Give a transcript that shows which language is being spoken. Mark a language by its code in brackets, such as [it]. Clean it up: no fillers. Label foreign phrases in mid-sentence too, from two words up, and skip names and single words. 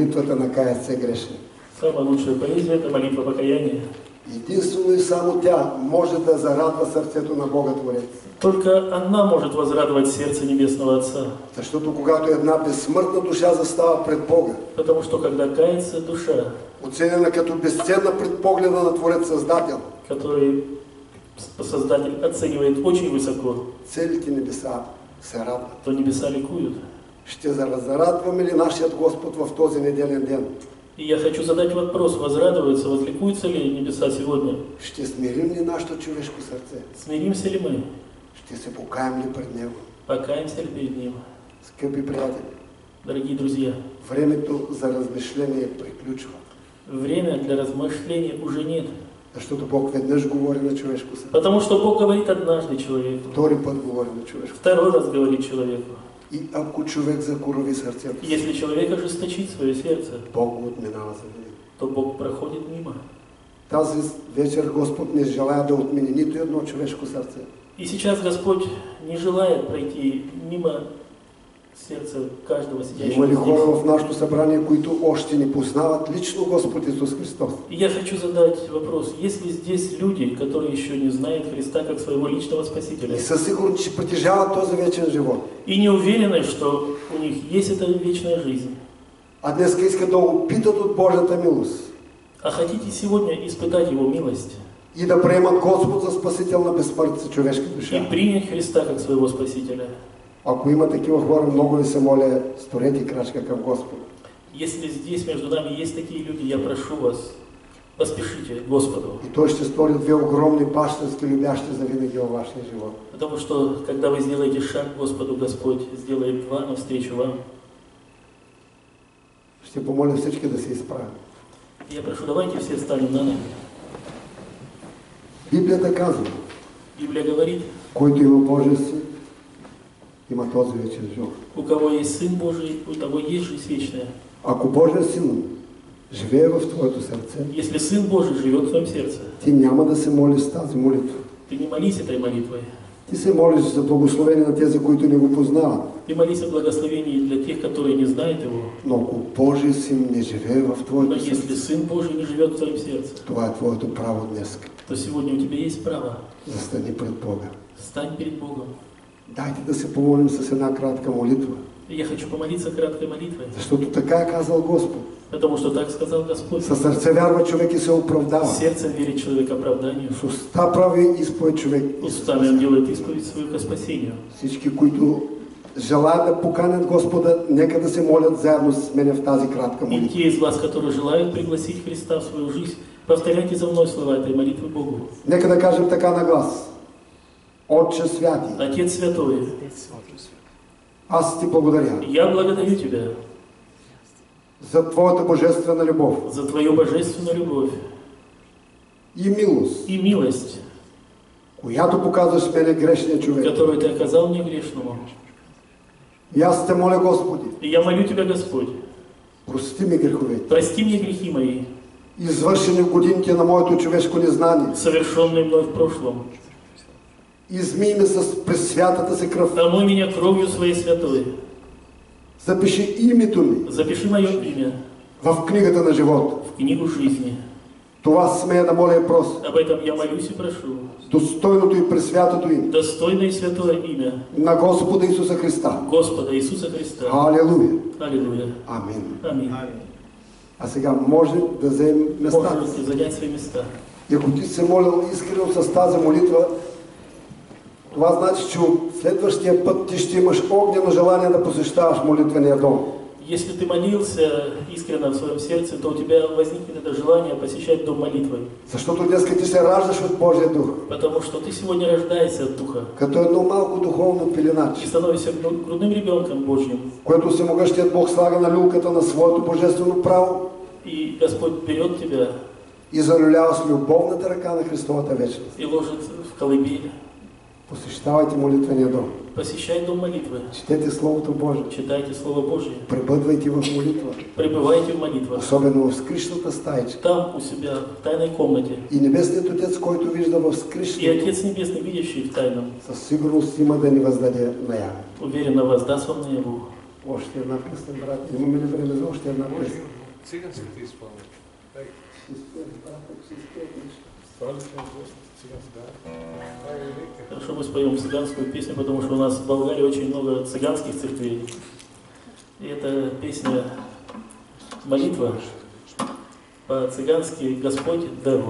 [bg] поезията на каят се грешни. [ru] Самая лучшая поэзия – это молитва покаяния. [bg] Единствено и само тя може да зарадва сърцето на Бога Творец. [ru] Только она может возрадовать сердце Небесного Отца. [bg] Защото когато една безсмъртна душа застава пред Бога, [ru] Потому что когда кается душа, [bg] оценена като безценна пред погледа на Творец Създател, [ru] который Создатель оценивает очень высоко, [bg] целите небеса се радват. [ru] то небеса ликуют. [bg] Ще зарадваме ли нашият Господ в този неделен ден? [ru] И я хочу задать вопрос, возрадуются, возликуются ли небеса сегодня? [bg] Ще смирим ли нашето човешко сърце? [ru] Смиримся ли мы? [bg] Ще се покаем ли пред Него? [ru] Покаемся ли перед Ним? [bg] Скъпи приятели, [ru] Дорогие друзья, [bg] времето за размишление приключва. [ru] время для размышления уже нет. [bg] Защото Бог веднъж говори на човешко сърце. [ru] Потому что Бог говорит однажды человеку, [bg] Втори път говори на човешко. [ru] второй раз говорит человеку. [bg] И ако човек закорови сърцето си, [ru] Если человек ожесточит свое сердце, [bg] Бог го отминава за винаги. [ru] то Бог проходит мимо. [bg] Тази вечер Господ не желая да отмени нито едно човешко сърце. [ru] И сейчас Господь не желает пройти мимо сердца каждого [bg] Има ли [ru] сидящего [bg] хора [ru] здесь. [bg] в нашето събрание, които още не познават лично Господ Исус Христос? [ru] И я хочу задать вопрос, есть ли здесь люди, которые еще не знают Христа как своего личного Спасителя? [bg] И със сигурност, че притежават този вечен живот. [ru] И не уверены, что у них есть эта вечная жизнь. [bg] А днес искат да опитат от Божията милост [ru] А хотите сегодня испытать Его милост [bg] и да приемат Господ за Спасител на безсмъртната човешка душа. [ru] и принять Христа как своего Спасителя? [bg] Ако има такива хора, много ви се моля, сторете крачка към Господа. [ru] Если здесь между нами есть такие люди, я прошу вас, поспешите к Господу. [bg] И Той ще стори две огромни бащински любящи за винаги във вашия живот. [ru] Потому что, когда вы сделаете шаг к Господу, Господь сделает два навстречу вам. [bg] Ще помоля всички да се изправят. [ru] Я прошу, давайте все встанем на ноги. [bg] Библията казва, [ru] Библия говорит, [bg] който има Божия син, има този вечен живот. [ru] у кого есть Сын Божий, у того есть жизнь вечная. [bg] Ако Божия син живее в твоето сърце, [ru] Если Сын Божий живет в твоем сердце, [bg] ти няма да се молиш с тази молитва. [ru] ты не молись этой молитвой. [bg] Ти се молиш за благословение на тези, които не го познават. [ru] Ты молись о благословении для тех, которые не знают Его. [bg] Но ако Божий син не живее в [ru] Но [bg] твоето [ru] если [bg] сърце, [ru] Сын Божий не живет в твоем сердце, [bg] това е твоето право днес. [ru] то сегодня у тебя есть право. [bg] Застани пред Бога. [ru] Стань перед Богом. [bg] Дайте да се помолим с една кратка молитва. [ru] И я хочу помолиться краткой молитвой, [bg] Защото така е казал Господ. [ru] потому что так сказал Господь. [bg] Със сърце вярва човек и се оправдава. [ru] Сердцем верит человек оправданию, [bg] С уста прави изповед човек. [ru] устами он делает исповедь свою ко спасению. [bg] Всички, които желаят да поканят Господа, нека да се молят заедно с мене в тази кратка [ru] И [bg] молитва. [ru] те из вас, которые желают пригласить Христа в свою жизнь, повторяйте за мной слова этой молитвы Богу. [bg] Нека да кажем така на глас. Отче святи, [ru] Отец Святой, [bg] аз ти благодаря [ru] я благодарю Тебя [bg] за Твоята божествена любов [ru] за Твою божественную любовь [bg] и милост, [ru] и милость, [bg] която показваш мене грешния човек. [ru] которую Ты оказал мне грешному. [bg] И аз те моля, Господи, [ru] И я молю Тебя, Господь, [bg] прости ми греховете, [ru] прости мне грехи мои, [bg] извършени в годините на моето човешко незнание. [ru] совершенные мной в прошлом. [bg] Измий ме с пресвятата си кръв. [ru] Омой меня кровью Своей святой. [bg] Запиши името ми [ru] Запиши мое имя [bg] в книгата на живота. [ru] в книгу жизни. [bg] Това смея да моля и прося. [ru] Об этом я молюсь и прошу. [bg] Достойното и пресвятото име [ru] Достойное и святое имя [bg] на Господа Исуса Христа. [ru] Господа Иисуса Христа. [bg] Алелуя. [ru] Аллилуйя. [bg] Амин. [ru] Аминь. [bg] А сега може да вземем местата [ru] Можете [bg] си. [ru] занять свои места. [bg] И ако ти се молил искрено с тази молитва, това значи, че от следващия път ти ще имаш огнено желание да посещаваш молитвения дом. [ru] Если ты молился искренне в своем сердце, то у тебя возникнет это желание посещать дом молитвы. [bg] Защото днес ти се раждаш от Божия дух, [ru] Потому что ты сегодня рождаешься от Духа [bg] като едно малко духовно [ru] и [bg] пеленаче, [ru] становишься грудным ребенком Божьим. [bg] което всемогъщият Бог слага на люлката на своето божествено право [ru] И Господь берет тебя [bg] и залюлява с любовната ръка на Христовата вечност. [ru] и ложит в колыбель. [bg] Посещавайте молитвения дом. [ru] Посещай дом молитвы. [bg] Четете Словото Божие. [ru] Читайте Слово Божие. [bg] Пребъдвайте в молитва. [ru] Пребывайте в молитвах. [bg] Особено в скришната стаечка. [ru] Там у себя, в тайной комнате. [bg] И Небесният Отец, който вижда в [ru] И [bg] скришната, [ru] Отец Небесный, видящий в тайном, [bg] със сигурност има да ни въздаде наяве. [ru] уверенно воздаст вам наяву. [bg] Още една песен, брат. Имаме ли време за още една песен? циганските изпълнят. [ru] Хорошо, мы споем цыганскую песню, потому что у нас в Болгарии очень много цыганских церквей. И эта песня молитва по-цыгански «Господь Девла».